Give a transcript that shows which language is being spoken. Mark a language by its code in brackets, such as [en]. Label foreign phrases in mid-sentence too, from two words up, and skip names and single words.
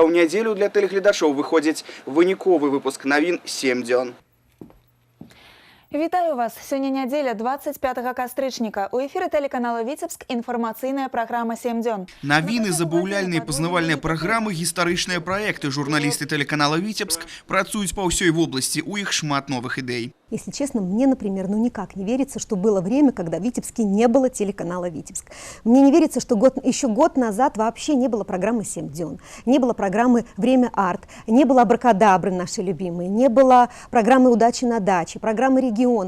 [be] У нядзелю для тэлегледачоў выходзіць выніковы выпуск навін 7 дзён. Вітаю вас! Сёння нядзеля 25 кастрычніка. У эфіры тэлеканала «Віцебск» інфармацыйная праграма «7 дзён». Навіны, забаўляльныя пазнавальныя праграмы, гістарычныя праекты. Журналісты тэлеканала «Віцебск» працуюць па ўсёй вобласці. У іх шмат новых ідэй. [ru] Если честно, мне, например, никак не верится, что было время, когда в Витебске не было телеканала «Витебск». Мне не верится, что еще год назад вообще не было программы «7 дён», не было программы «Время арт», не было «Абракадабры» наши любимые, не было программы «Удачи на даче», программы «Регион».